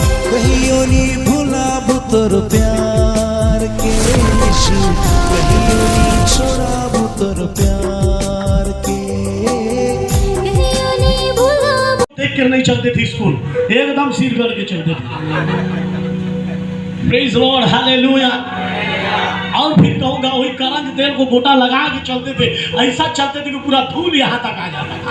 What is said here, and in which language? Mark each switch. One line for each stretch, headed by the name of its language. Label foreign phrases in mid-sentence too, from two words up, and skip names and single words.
Sadri: कहियो नी भुलाबू तोर प्यार के यीशु, कहियो नी छोड़ाबू तोर प्यार के।
Hindi: देख कर नहीं चलते थे स्कूल, एकदम सिर करके चलते थे।
English: praise Lord, hallelujah.
Hindi: और फिर कहूँगा वही करंज तेल को गोटा लगा के चलते थे, ऐसा चलते थे कि पूरा धूल यहाँ तक आ जाता था।